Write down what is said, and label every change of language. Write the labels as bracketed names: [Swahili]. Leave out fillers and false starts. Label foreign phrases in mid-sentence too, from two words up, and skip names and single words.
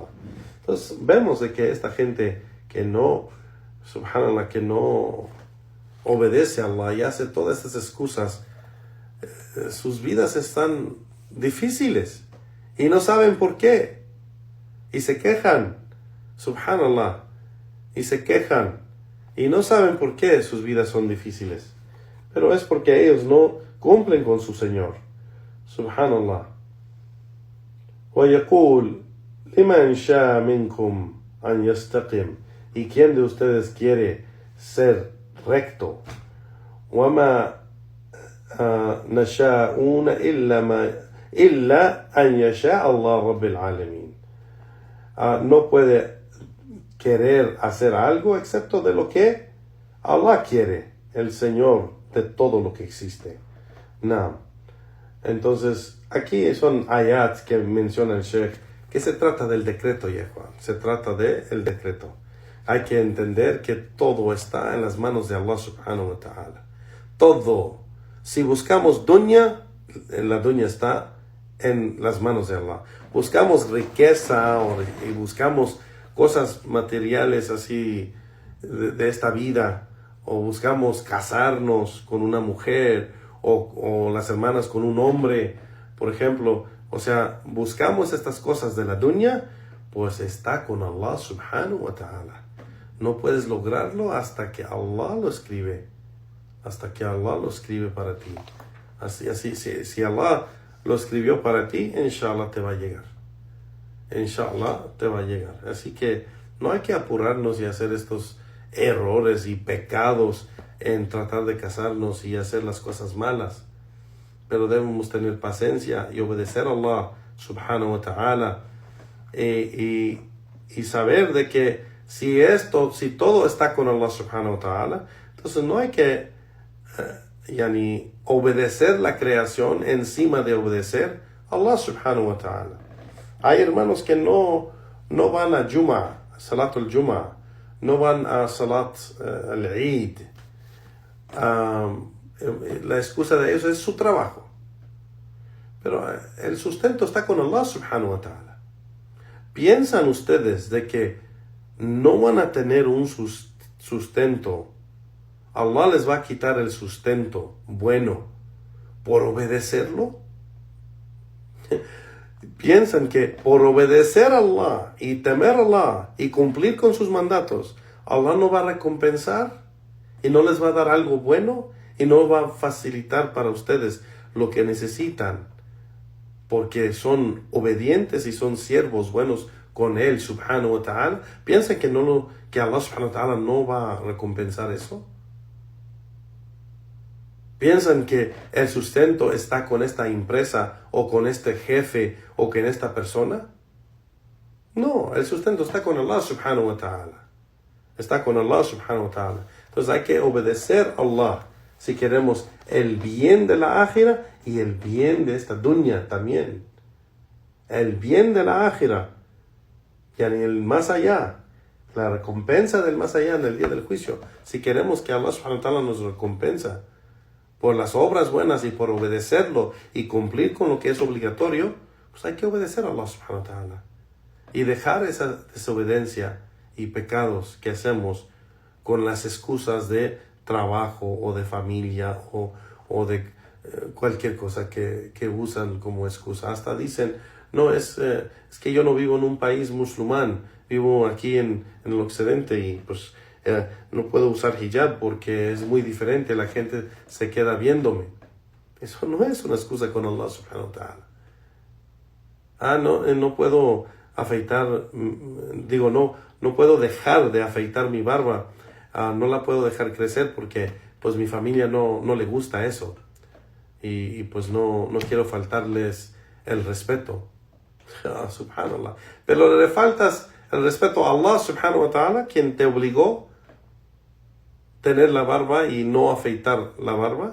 [Spanish] Entonces vemos de que esta gente que no, subhanallah, que no obedece a Allah y hace todas estas excusas, sus vidas están difíciles y no saben por qué, y se quejan, subhanallah, y se quejan y no saben por qué sus vidas son difíciles, pero es porque ellos no cumplen con su Señor, subhanallah. [Arabic] ويقول لمن شاء منكم أن يستقم, [Spanish] y quién de ustedes quiere ser recto, [Arabic] وما نشاءون إلا أن يشاء الله رب العالمين. [Spanish] No puede querer hacer algo excepto de lo que Allah quiere, el Señor de todo lo que existe. No. Entonces, aquí son ayats que menciona el Sheikh, que se trata del decreto, Yehuan. Se trata del decreto. Hay que entender que todo está en las manos de Allah [Arabic] سبحانه وتعالى. [Spanish] Todo. Si buscamos dunya, la dunya está en las manos de Allah. Buscamos riqueza y buscamos cosas materiales así de esta vida, o buscamos casarnos con una mujer, o las hermanas con un hombre, por ejemplo, o sea, buscamos estas cosas de la dunya, pues está con Allah [Arabic] سبحانه وتعالى. [Spanish] No puedes lograrlo hasta que Allah lo escribe, para ti. Así, si Allah lo escribió para ti, inshallah te va a llegar. Así que no hay que apurarnos y hacer estos errores y pecados en tratar de casarnos y hacer las cosas malas, pero debemos tener paciencia y obedecer a Allah [Arabic] سبحانه وتعالى, [Spanish] y saber de que si todo está con Allah [Arabic] سبحانه وتعالى, [Spanish] entonces no hay que obedecer la creación encima de obedecer a Allah [Arabic] سبحانه وتعالى. [Spanish] Hay hermanos que no van a [Arabic] صلاة الجمعة, [Spanish] no van a [Arabic] صلاة العيد. [Spanish] La excusa de ellos es su trabajo, pero el sustento está con Allah [Arabic] سبحانه وتعالى. [Spanish] ¿Piensan ustedes de que no van a tener un sustento? Allah les va a quitar el sustento bueno por obedecerlo. ¿Piensan que por obedecer a Allah y temer a Allah y cumplir con sus mandatos, Allah no va a recompensar y no les va a dar algo bueno y no va a facilitar para ustedes lo que necesitan, porque son obedientes y son siervos buenos con Él, [Arabic] سبحانه وتعالى. [Spanish] ¿Piensan que Allah [Arabic] سبحانه وتعالى [Spanish] no va a recompensar eso? ¿Piensan que el sustento está con esta empresa o con este jefe o con esta persona? No, el sustento está con Allah [Arabic] سبحانه وتعالى. [Spanish] Está con Allah [Arabic] سبحانه وتعالى. [Spanish] Entonces hay que obedecer a Allah si queremos el bien de la ákhira y el bien de esta dunya también. El bien de la ákhira, y en el más allá, la recompensa del más allá en el día del juicio. Si queremos que Allah [Arabic] سبحانه وتعالى [Spanish] nos recompensa por las obras buenas y por obedecerlo y cumplir con lo que es obligatorio, pues hay que obedecer a Allah [Arabic] سبحانه وتعالى [Spanish] y dejar esa desobediencia y pecados que hacemos con las excusas de trabajo o de familia o de cualquier cosa que usan como excusa. Hasta dicen, no, es que yo no vivo en un país musulmán, vivo aquí en el occidente y pues no puedo usar hijab porque es muy diferente, la gente se queda viéndome. Eso no es una excusa con Allah [Arabic] سبحانه وتعالى. [Spanish] No puedo afeitar, no puedo dejar de afeitar mi barba, no la puedo dejar crecer porque pues mi familia no le gusta eso y pues no quiero faltarles el respeto. Subhanallah. Pero le faltas el respeto a Allah [Arabic] سبحانه وتعالى, [Spanish] quien te obligó tener la barba y no afeitar la barba.